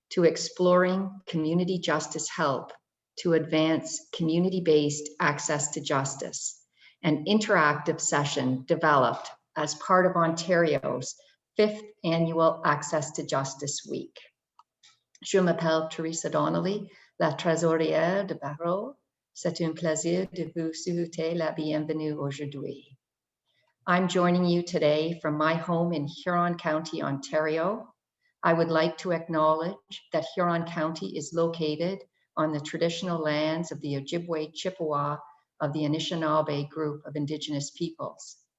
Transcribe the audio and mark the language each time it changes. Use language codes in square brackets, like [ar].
[en] to exploring community justice help to advance community-based access to justice, an interactive session developed as part of Ontario's 5th Annual Access to Justice Week. [fr] Je m'appelle Teresa Donnelly, la trésorière de Barreau. C'est un plaisir de vous souhaiter la bienvenue aujourd'hui. [en] I'm joining you today from my home in Huron County, Ontario. I would like to acknowledge that Huron County is located on the traditional lands of the Ojibwe Chippewa of the Anishinaabe group of Indigenous peoples.